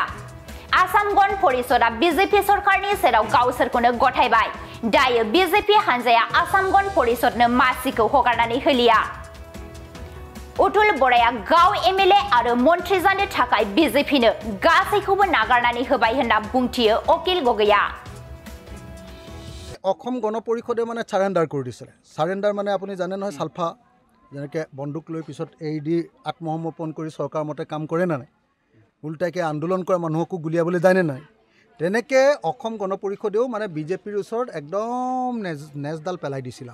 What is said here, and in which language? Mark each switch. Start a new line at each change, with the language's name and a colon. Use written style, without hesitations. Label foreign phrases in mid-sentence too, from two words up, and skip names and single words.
Bodo: आसाम गण परिषदआ BJP सरकारनि सेराव गावसोरखौनो गथायबाय। दायो BJP हानजाया आसाम गण परिषदनो मासिखौ हगारनानै होलिया। अतुल बराया गाव MLA आरो मन्थ्रि जानो थाखाय BJPनो गासैखौबो नागारनानै होबाय होनना बुंथियो अखिल गगैया।
Assamese: অসম গণ পৰিষদে মানে সাৰেণ্ডাৰ কৰি দিছিলে। সাৰেণ্ডাৰ মানে আপুনি জানে নহয়, সালফা যেনেকৈ বন্দুক লৈ পিছত এৰি দি আত্মসমৰ্পণ কৰি চৰকাৰ মতে কাম কৰে না নাই, উল্টাকৈ আন্দোলন কৰা মানুহকো গুলিয়াবলৈ যায়নে নাই, তেনেকৈ অসম গণ পৰিষদেও মানে BJPৰ ওচৰত একদম নেজডাল পেলাই দিছিল।